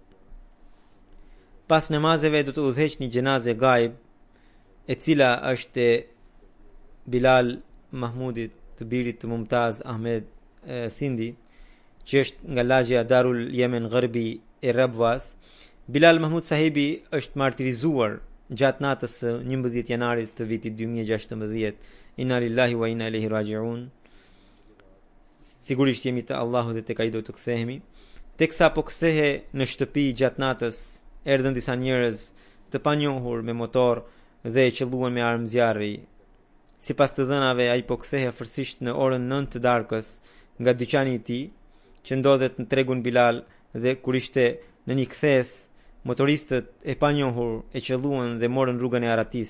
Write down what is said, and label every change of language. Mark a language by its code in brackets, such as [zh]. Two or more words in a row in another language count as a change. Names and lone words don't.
[sq] Pas namazeve do të udhëheq një xhenaze gajb, e cila është e Bilal Mahmudit, të birit të Mumtaz Ahmed Sindi, që është nga lagja Darul Yemen Gharbi e Rabwas. Bilal Mahmud sahibi është martirizuar gjatë natës së 11 janarit të vitit 2016. [ar] إنا لله وإنا إليه راجعون. [sq] Sigurisht jemi të Allahut dhe tek ai do të kthehemi. Teksa po kthehe në shtëpi gjatë natës, erdhën disa njerëz të panjohur me motor dhe e qelluan me armë zjarri. Sipas të dhënave, ai po kthehe afërsisht në orën 9 të darkës nga dyqani i tij, që ndodhet në tregun Bilal, dhe kur ishte në një kthes, motoristët e panjohur e qelluan dhe morën rrugën e Aratis.